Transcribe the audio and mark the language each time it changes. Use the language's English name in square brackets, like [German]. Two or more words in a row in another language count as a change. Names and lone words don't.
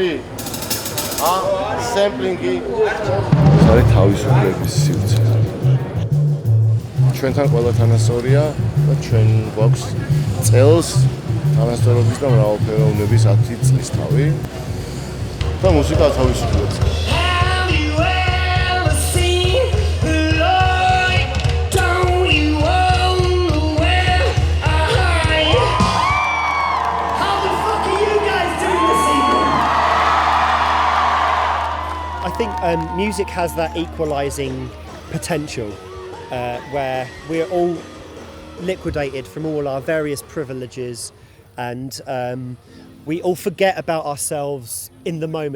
[Georgian] სემპლინგი. სარი თავისუფლების სივრცე. ჩვენთან ყველა თანასწორია და ჩვენ გვაქვს წელს თანასწორობის და მრავალფეროვნების 10 წლის თავი. და მუსიკა თავისუფლებს. [English] I think music has that equalising potential where we're all liquidated from all our various privileges and we all forget about ourselves in the moment.